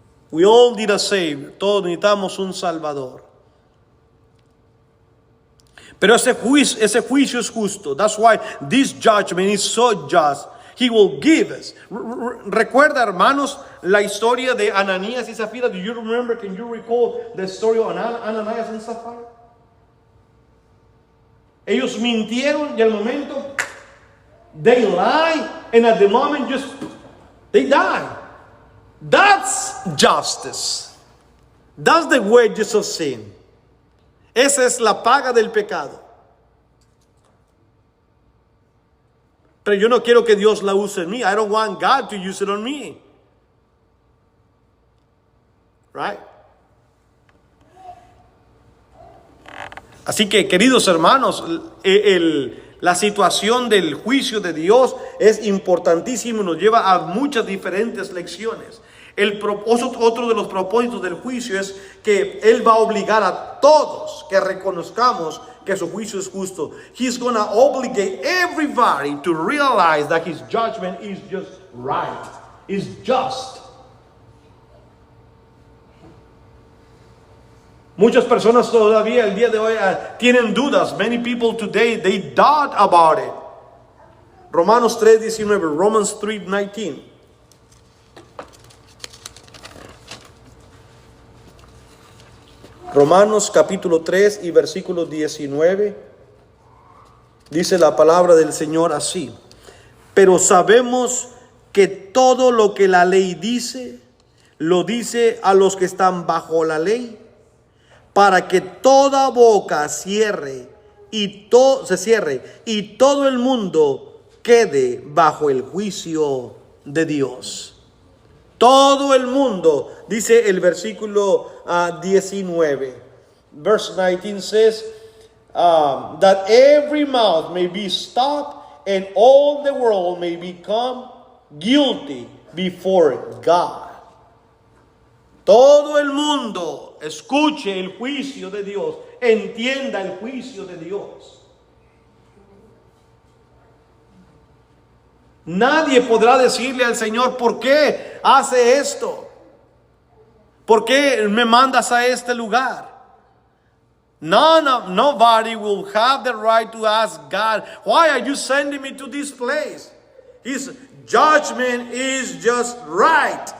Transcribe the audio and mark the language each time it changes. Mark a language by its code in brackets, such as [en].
[en] We all need a Savior. [es] Todos necesitamos un Salvador. Pero ese juicio es justo. [en] That's why this judgment is so just. He will give us. [es] Recuerda, hermanos, la historia de Ananías y Zafira. [en] Do you remember? Can you recall the story of Ananías and Zafira? [es] Ellos mintieron y al momento [en] they lie, and at the moment they die. That's justice. That's the wages of sin. [es] Esa es la paga del pecado. Pero yo no quiero que Dios la use en mí. [en] I don't want God to use it on me. Right? [es] Así que, queridos hermanos, la situación del juicio de Dios es importantísimo y nos lleva a muchas diferentes lecciones. Otro de los propósitos del juicio es que Él va a obligar a todos que reconozcamos que su juicio es justo. [en] He's going to obligate everybody to realize that His judgment is just right, is just. [es] Muchas personas todavía el día de hoy tienen dudas. [en] Many people today, they doubt about it. [es] Romanos 3:19. Romans 3:19. Romanos capítulo 3 y versículo 19. Dice la palabra del Señor así: pero sabemos que todo lo que la ley dice, lo dice a los que están bajo la ley, para que toda boca se cierre y todo el mundo quede bajo el juicio de Dios. Todo el mundo, dice el versículo 19. [en] Verse 19 says, that every mouth may be stopped and all the world may become guilty before God. [es] Todo el mundo escuche el juicio de Dios, entienda el juicio de Dios. Nadie podrá decirle al Señor: ¿por qué hace esto? ¿Por qué me mandas a este lugar? [en] Nobody will have the right to ask God, why are you sending me to this place? His judgment is just right.